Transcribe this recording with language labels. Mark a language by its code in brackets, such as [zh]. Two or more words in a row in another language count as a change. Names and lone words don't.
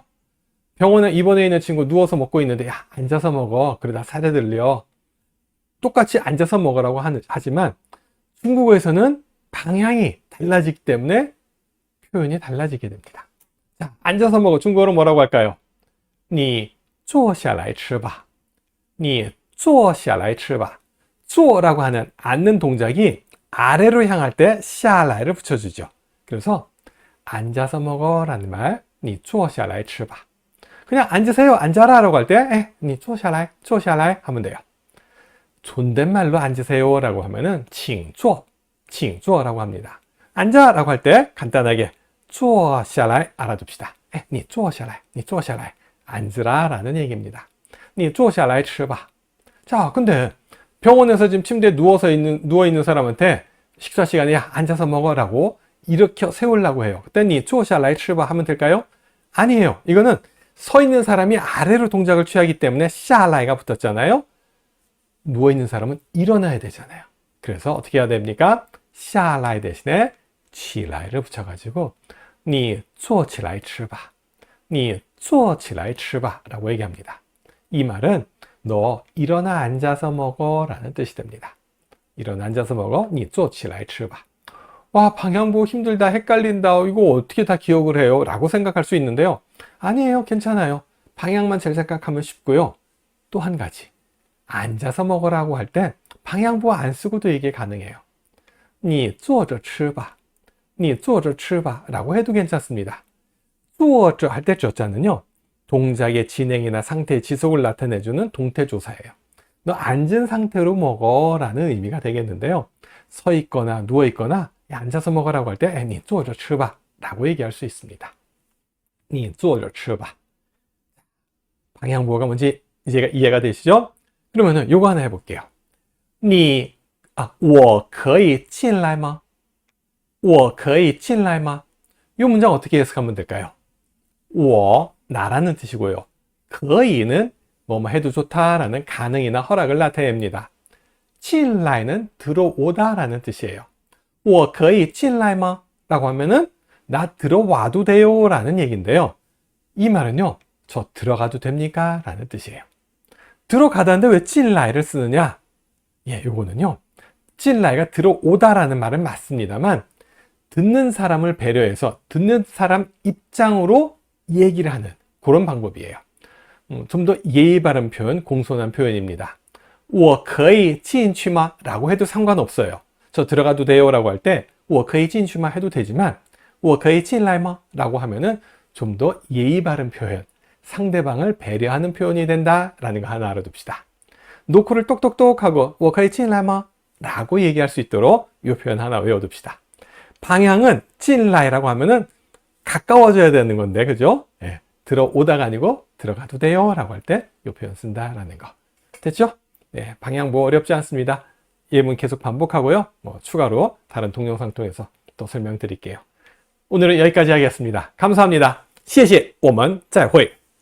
[ko] 병원에 입원해 있는 친구 누워서 먹고 있는데 야, 앉아서 먹어. 그러다 살에 들려. 똑같이 앉아서 먹으라고 하지만 중국어에서는 방향이 달라지기 때문에 표현이 달라지게 됩니다. 자, 앉아서 먹어. 중국어로 뭐라고 할까요? [zh] 你坐下来吃吧. 你坐下来吃吧. [ko] 坐라고 하는 앉는 동작이 아래로 향할 때 下来 를 붙여주죠. 그래서 앉아서 먹어 라는 말, [zh] 你坐下来吃吧. [ko] 그냥 앉으세요, 앉아라 라고 할 때, [zh] 你坐下来, 坐下来 [ko] 하면 돼요. 존댓말로 앉으세요 라고 하면은 [zh] 请坐, 请坐 [ko] 라고 합니다. 앉아 라고 할 때 간단하게 [zh] 坐下来 [ko] 알아둡시다. [zh] 你坐下来, 你坐下来. [ko] 앉으라 라는 얘기입니다. [zh] 你坐下来吃吧. [ko] 자, 근데 병원에서 지금 침대에 누워 있는 사람한테 식사 시간에 야, 앉아서 먹어라고 일으켜 세우려고 해요. 그때 [zh] 你坐下来吃吧 [ko] 하면 될까요? 아니에요. 이거는 서 있는 사람이 아래로 동작을 취하기 때문에 下来 가 붙었잖아요. 누워 있는 사람은 일어나야 되잖아요. 그래서 어떻게 해야 됩니까? 下来 대신에 起来 를 붙여가지고 [zh] 你坐起来吃吧. 你坐起来吃吧 [ko] 라고 얘기합니다. 이 말은 너 일어나 앉아서 먹어 라는 뜻이 됩니다. 일어나 앉아서 먹어. [zh] 你坐起来吃吧. [ko] 와, 방향 보고 힘들다, 헷갈린다, 이거 어떻게 다 기억을 해요? 라고 생각할 수 있는데요. 아니에요. 괜찮아요. 방향만 잘 생각하면 쉽고요. 또 한 가지. 앉아서 먹으라고 할 때 방향보 안 쓰고도 이게 가능해요. [zh] 你坐着吃吧. 你坐着吃吧 [ko] 라고 해도 괜찮습니다. 坐着 할 때 저자는요, 동작의 진행이나 상태의 지속을 나타내주는 동태조사예요. 너 앉은 상태로 먹어 라는 의미가 되겠는데요. 서 있거나 누워 있거나 야, 앉아서 먹으라고 할 때 [zh] 你坐着吃吧 [ko] 라고 얘기할 수 있습니다. [zh] 你坐着吃吧. [ko] 방향보호가 뭔지 이해가 되시죠? 그러면은 요거 하나 해볼게요. [zh] 我可以进来吗? 我可以进来吗? [ko] 이 문장 어떻게 해석하면 될까요? 我, 나라는 뜻이고요. 可以는 뭐뭐 해도 좋다라는 가능이나 허락을 나타냅니다. 进来 는 들어오다라는 뜻이에요. [zh] 我可以进来吗? [ko] 라고 하면은 나 들어와도 돼요 라는 얘기인데요. 이 말은요, 저 들어가도 됩니까? 라는 뜻이에요. 들어가다는데 왜 进来 를 쓰느냐? 예, 요거는요, 进来가 들어오다라는 말은 맞습니다만 듣는 사람을 배려해서 듣는 사람 입장으로 얘기를 하는 그런 방법이에요. 좀 더 예의 바른 표현, 공손한 표현입니다. [zh] 我可以进去吗? [ko] 라고 해도 상관없어요. 저 들어가도 돼요 라고 할 때 [zh] 我可以进去吗? [ko] 해도 되지만 [zh] 我可以进来吗? [ko] 라고 하면은 좀 더 예의 바른 표현, 상대방을 배려하는 표현이 된다라는 거 하나 알아둡시다. 노크를 똑똑똑 하고 [zh] 我可以进来吗? [ko] 라고 얘기할 수 있도록 이 표현 하나 외워둡시다. 방향은 进来 라고 하면은 가까워져야 되는 건데, 그죠? 예, 들어오다가 아니고 들어가도 돼요 라고 할 때 이 표현 쓴다라는 거. 됐죠? 네, 방향 뭐 어렵지 않습니다. 예문 계속 반복하고요. 추가로 다른 동영상 통해서 또 설명드릴게요. 오늘은 여기까지 하겠습니다. 감사합니다. [zh] 谢谢，我们再会。